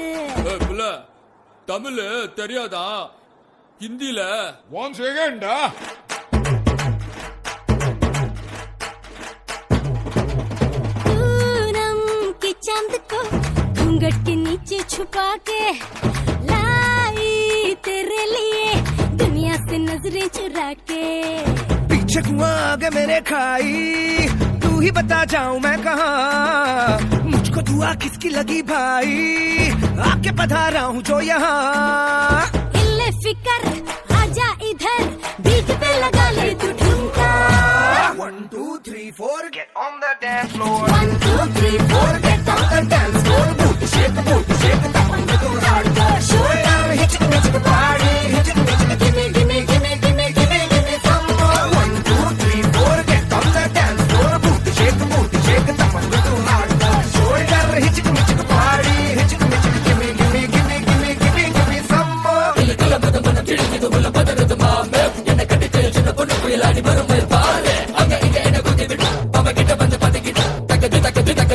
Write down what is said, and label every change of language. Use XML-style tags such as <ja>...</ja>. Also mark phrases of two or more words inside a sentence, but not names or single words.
<ta>தமிழ் தெரியாதா? हिंदीல</ta> <en>one second</en> <hi>पूनम के चांद को घूंघट के नीचे छुपा के लाई तेरे लिए दुनिया से नजरें चुरा के। पीछे कुआं आगे मेरे खाई, तू ही बता जाऊं मैं कहाँ, मुझको दुआ किसकी लगी भाई, आके पधारा हूँ जो यहाँ। इल्ले फिकर आजा इधर, बीट पे लगा ले तू ठुमका।</hi> <en>1 2 3 4 get on the dance floor, 1 2 3 4 get on the dance floor, boot shake tap on the hardcore show down, hit it party, hit it gimme gimme gimme gimme gimme gimme some more. 1 2 3 4 get on the dance floor, boot shake tap on the hardcore show down, hit it party, hit it gimme gimme gimme gimme gimme gimme some more.</en> <ta>அங்க இங்க என்ன குத்தி விட்டு அவ கிட்ட வந்து பதுக்கிட்டு தக்கது தக்கது</ta>